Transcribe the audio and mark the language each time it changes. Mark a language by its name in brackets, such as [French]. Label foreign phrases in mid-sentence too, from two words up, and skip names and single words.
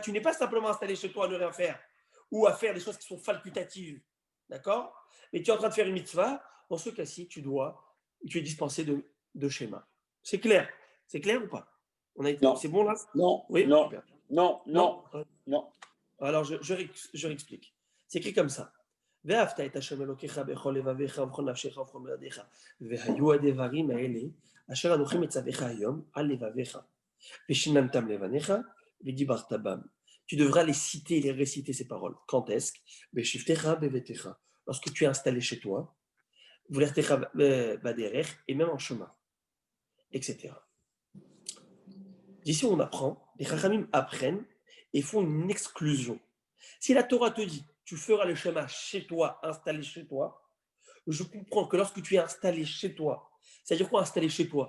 [French] Tu n'es pas simplement installé chez toi à ne rien faire ou à faire des choses qui sont facultatives, d'accord? Mais tu es en train de faire une mitzvah. Dans ce cas-ci, tu es dispensé de schéma. C'est clair? C'est clair ou pas? Non. C'est bon là? Non. Oui, non. super. Non. Non. Non. Alors, je réexplique. C'est écrit comme ça. [Hebrew] ואהבת את השם אלוקיך בכל לבביך ובכל נפשך ובכל מאודיך והיו הדברים האלה אשר אנוכי מצווך היום על לבביך ושיננתם לבניך ודיברת בם. [French] Tu devras les citer, les réciter ces paroles. Quand est-ce? [Hebrew] בשבתך בביתך. [French] Lorsque tu es installé chez toi, [Hebrew] ולכתך בדרך [French] et même en chemin, etc. D'ici on apprend, les Chachamim apprennent et font une exclusion. Si la Torah te dit, tu feras le schéma chez toi, installé chez toi, je comprends que lorsque tu es installé chez toi, c'est-à-dire quoi installé chez toi?